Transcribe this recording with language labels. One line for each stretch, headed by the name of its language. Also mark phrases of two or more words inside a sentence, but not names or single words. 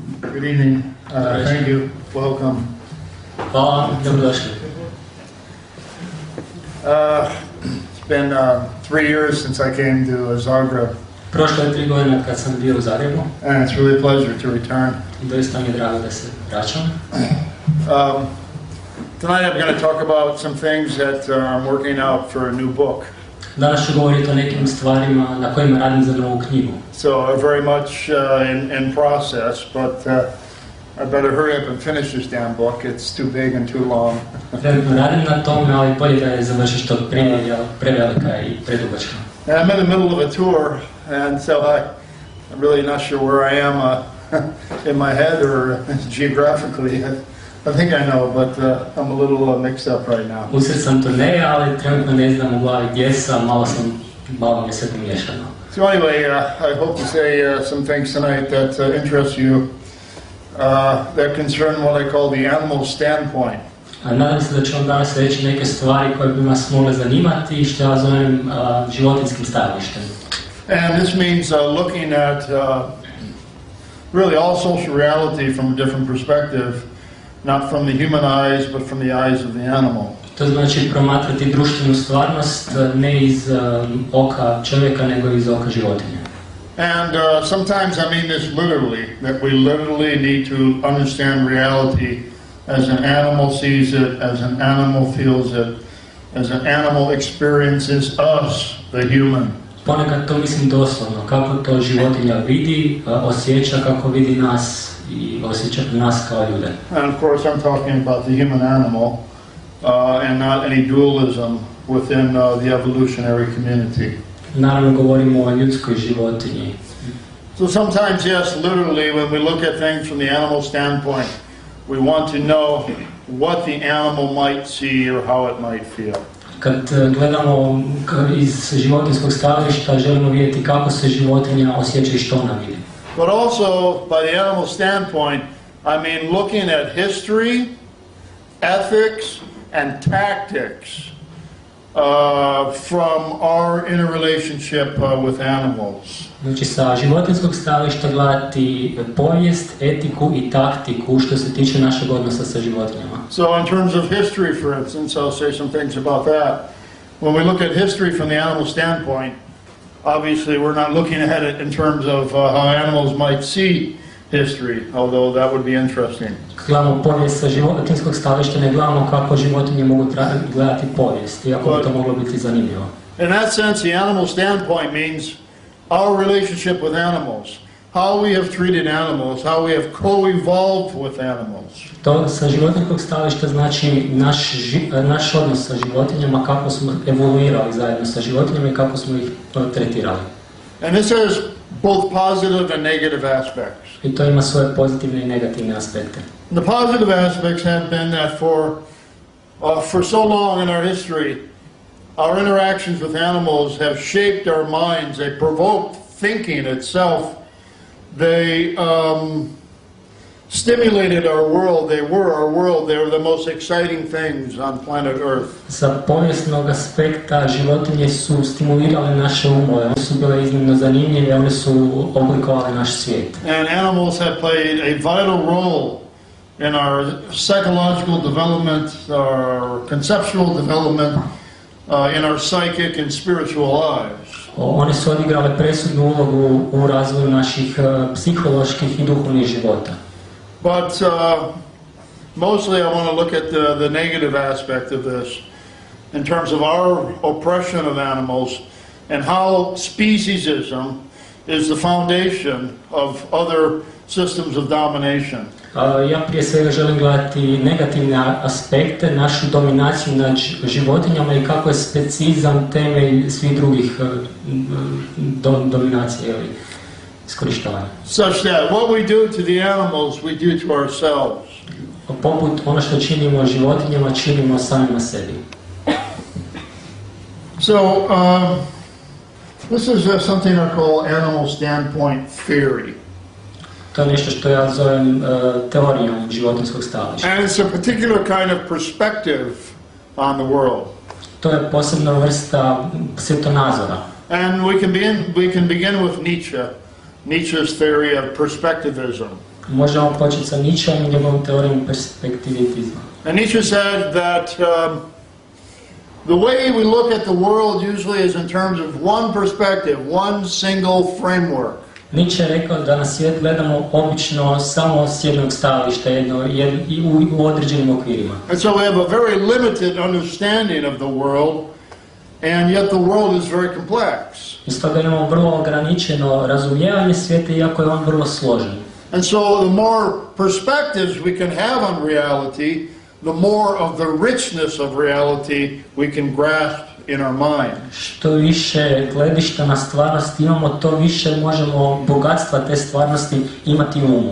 English: Good evening. Thank you. Welcome.
Croatian: Hvala, dobrodošli.
English: It's been 3 years since I came to Zagreb.
Croatian: Prošlo je 3 godine kad sam bio u Zagrebu.
English: And it's really a pleasure to return.
Croatian: Doista mi je drago da se vraćam.
English: Tonight I'm going to talk about some things that I'm working out for a new book.
Croatian: Danas ću govoriti o nekim stvarima na kojima radim za novu knjigu.
English: So very much in process, but I better hurry up and finish this damn book. It's too big and too long.
Croatian: Trenutno radim na tome, ali bolje da je završim što prije, jer prevelika i predugačka.
English: And I'm in the middle of a tour, and so I'm really not sure where I am in my head or geographically. I think I know, but I'm a little mixed up right now.
Croatian: Usred sam turneje, ali trenutno ne znam u glavi gdje sam, malo mi je sve pomiješano.
English: So anyway, I hope to say some things tonight that interest you, that concern what I call the animal standpoint.
Croatian: Nadam se da ću vam danas reći neke stvari koje bi vas mogle zanimati i što ja zovem životinjskim stajalištem.
English: And this means looking at really all social reality from a different perspective, not from the human eyes, but from the eyes of the animal.
Croatian: To znači promatrati društvenu stvarnost ne iz oka čovjeka, nego iz oka životinja.
English: And sometimes I mean this literally, that we literally need to understand reality as an animal sees it, as an animal feels it, as an animal experiences us, the human.
Croatian: Ponekad to mislim doslovno, kako to životinja vidi, osjeća kako vidi nas i osjeća nas kao ljude.
English: And of course I'm talking about the human animal and not any dualism within the evolutionary community.
Croatian: Naravno govorimo o ljudskoj životinji.
English: So sometimes, yes, literally, when we look at things from the animal standpoint, we want to know what the animal might see or how it might feel.
Croatian: Kad gledamo iz životinjskog stajališta, želimo vidjeti kako se životinja osjeća i što ona vidi.
English: But also, by the animal standpoint, I mean looking at history, ethics, and tactics from our interrelationship with animals.
Croatian: Znači sa životinjskog stajališta gledati povijest, etiku i taktiku što se tiče našeg odnosa sa životinjama.
English: So in terms of history, for instance, I'll say some things about that. When we look at history from the animal standpoint, obviously we're not looking at it in terms of how animals might see history, although that would be interesting.
Croatian: Gledamo povijest sa životinjskog stajališta, ne gledamo kako životinje mogu gledati povijest, iako bi to moglo biti zanimljivo.
English: In that sense, the animal standpoint means our relationship with animals, how we have treated animals, how we have co-evolved with animals.
Croatian: To sa životinjskog stajališta znači naš odnos sa životinjama, kako smo evoluirali zajedno sa životinjama i kako smo ih tretirali.
English: And this has both positive and negative aspects.
Croatian: I to ima svoje pozitivne i negativne aspekte.
English: The positive aspects have been that for so long in our history, our interactions with animals have shaped our minds. They provoked thinking itself. They stimulated our world. They were our world. They were the most exciting things on planet Earth.
Croatian: Sa povijesnog aspekta životinje su stimulirale naše umove. One su bile iznimno zanimljive, one su oblikovale naš svijet.
English: And animals have played a vital role in our psychological development, our conceptual development, in our psychic and spiritual lives.
Croatian: One su odigrale presudnu ulogu u razvoju naših psiholoških i duhovnih života.
English: But mostly I want to look at the negative aspect of this in terms of our oppression of animals and how speciesism is the foundation of other systems of domination.
Croatian: Ja prije svega želim gledati negativne aspekte, našu dominaciju nad životinjama i kako je specizam temelj svih drugih dominacija ili iskorištavanja.
English: Such that what we do to the animals, we do to ourselves.
Croatian: Poput ono što činimo životinjama, činimo samima sebi.
English: So, this is something I call animal standpoint theory.
Croatian: To je nešto što ja zovem teorijom životinjskog stajališta.
English: And it's a particular kind of perspective on the world.
Croatian: To je posebna vrsta svjetonazora.
English: And we can begin with Nietzsche's theory of perspectivism.
Croatian: Možemo početi sa Nietzscheom i njegovom teorijom perspektivitizma.
English: And Nietzsche said that the way we look at the world usually is in terms of one perspective, one single framework.
Croatian: Nietzsche je rekao da na svijet gledamo obično samo s jednog stajališta, i u određenim okvirima.
English: And so we have a very limited understanding of the world, and yet the world is very complex.
Croatian: I stoga imamo vrlo ograničeno razumijevanje svijeta, iako je on vrlo složen.
English: And so the more perspectives we can have on reality, the more of the richness of reality we can grasp in our mind.
Croatian: Što više gledišta na stvarnost imamo, to više možemo bogatstva te stvarnosti imati u umu.